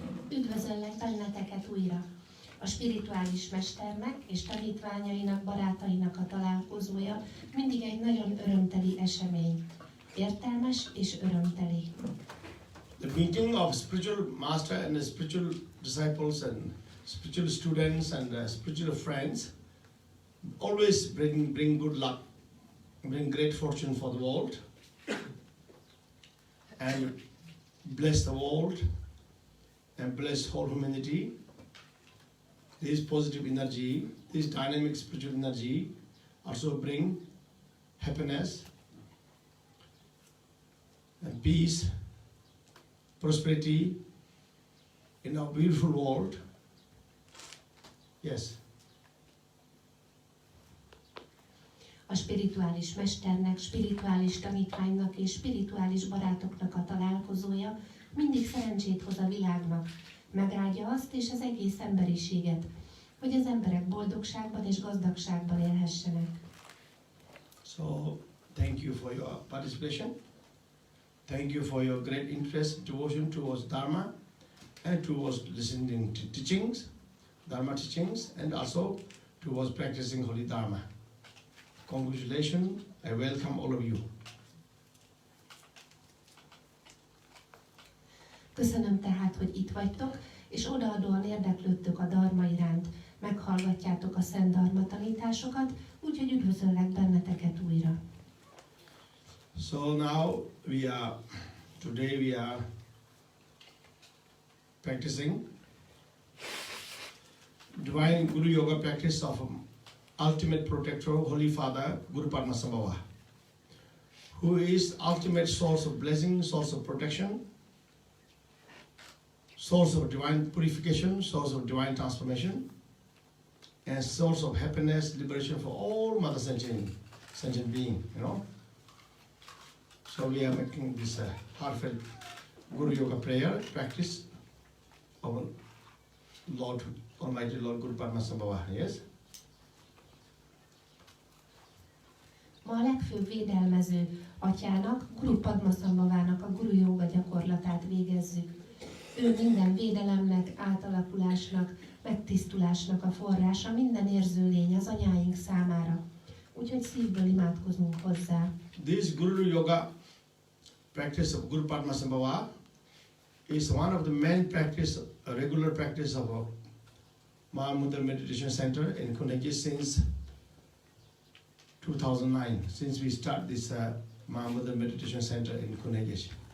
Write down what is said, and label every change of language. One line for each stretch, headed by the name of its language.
Hungarian: Üdvözöllek benneteket újra! A spirituális mesternek és tanítványainak, barátainak a találkozója mindig egy nagyon örömteli esemény. Értelmes és örömteli.
English: The meeting of spiritual master and the spiritual disciples and spiritual students and spiritual friends always bring good luck, bring great fortune for the world, and bless the world, and bless whole humanity. This positive energy, this dynamic spiritual energy also bring happiness and peace, prosperity in our beautiful world. Yes.
Hungarian: A spirituális mesternek, spirituális tanítványnak és spirituális barátoknak a találkozója mindig szerencsét hoz a világnak, megáldja azt és az egész emberiséget, hogy az emberek boldogságban és gazdagságban élhessenek.
English: So, thank you for your participation. Thank you for your great interest, devotion towards Dharma and towards listening to teachings, Dharma teachings, and also towards practicing Holy Dharma. Congratulations, I welcome all of you.
Hungarian: Köszönöm tehát, hogy itt vagytok, és odaadóan érdeklődtök a Dharma iránt, meghallgatjátok a Szent Dharma tanításokat, úgyhogy üdvözöllek benneteket újra.
English: So now today we are practicing divine Guru Yoga practice of ultimate protector, Holy Father, Guru Padmasambhava, who is ultimate source of blessing, source of protection, source of divine purification, source of divine transformation, and source of happiness, liberation for all mother sentient being, So we are making this heartfelt Guru Yoga prayer practice of Lord, Almighty Lord Guru Padmasambhava, yes?
Hungarian: Ma a legfőbb védelmező atyának, Guru Padmasambhavának a Guru Yoga gyakorlatát végezzük. Ő minden védelemnek, átalakulásnak, megtisztulásnak a forrása, minden érző lény az anyáink számára. Úgyhogy szívből imádkozunk hozzá.
English: This Guru Yoga practice of Guru Padmasambhava is one of the main practice, a regular practice of a Mahaguru Meditation Center in Kunhegyes since 2009, since we start this Mahaguru Meditation Center in Kunhegyes.